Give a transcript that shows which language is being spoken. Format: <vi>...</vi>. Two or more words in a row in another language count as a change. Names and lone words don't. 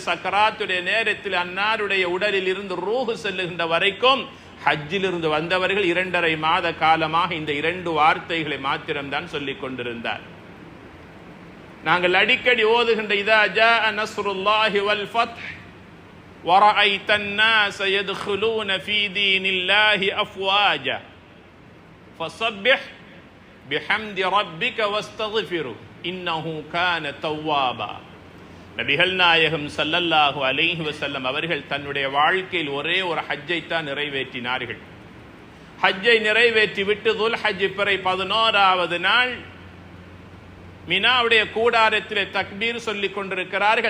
<ta>சக்கராத்துடைய நேரத்தில் அன்னாருடைய உடலில் இருந்து ரூஹ் செல்லுகின்ற வரைக்கும் ஹஜ்ஜிலிருந்து வந்தவர்கள் 2.5 மாத காலமாக இந்த 2 வார்த்தைகளை மாத்திரம்தான் சொல்லிக் கொண்டிருந்தார். நாங்கள் அடிக்கடி ஓதுகின்ற</ta> <ar>إذا جاء نصر الله والفتح ورأيت الناس يدخلون في دين الله أفواجا فسبح بحمد ربك واستغفره إنه كان توابا.</ar> <ta>நபிகள் நாயகம்</ta> <ar>صلى الله عليه وسلم</ar> <ta>அவர்கள் தன்னுடைய வாழ்க்கையில் ஒரே ஒரு ஹஜ்ஜை தான் நிறைவேற்றினார்கள். ஹஜ்ஜை நிறைவேற்றி விட்டு துல்ஹஜ் பிறை 11வது நாள் மினாவுடைய கூடாரத்திலே தக்பீர் சொல்லிக் கொண்டிருக்கிறார்கள்.</ta>